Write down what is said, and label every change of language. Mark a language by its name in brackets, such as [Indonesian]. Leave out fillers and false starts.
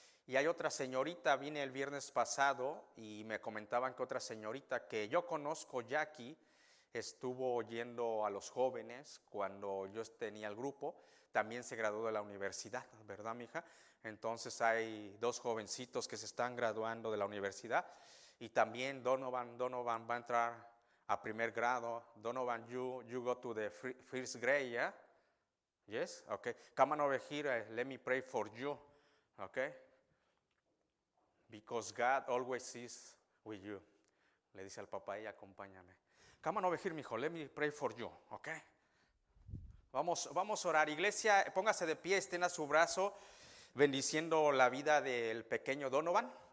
[Spanish] Y hay otra señorita, vine el viernes pasado y me comentaban que otra señorita que yo conozco, Jackie, estuvo oyendo a los jóvenes cuando yo tenía el grupo, también se graduó de la universidad, ¿verdad, mija? Entonces hay 2 jovencitos que se están graduando de la universidad, y también Donovan va a entrar a primer grado. [English] Donovan, you go to the first grade, yeah? Yes? Okay. Come on over here, let me pray for you, okay? Because God always is with you. [Spanish] Le dice al papá, y acompáñame. [English] Come on over here, mijo, let me pray for you, okay? [Spanish] Vamos a orar. Iglesia, póngase de pie, estén a su brazo, bendiciendo la vida del pequeño Donovan.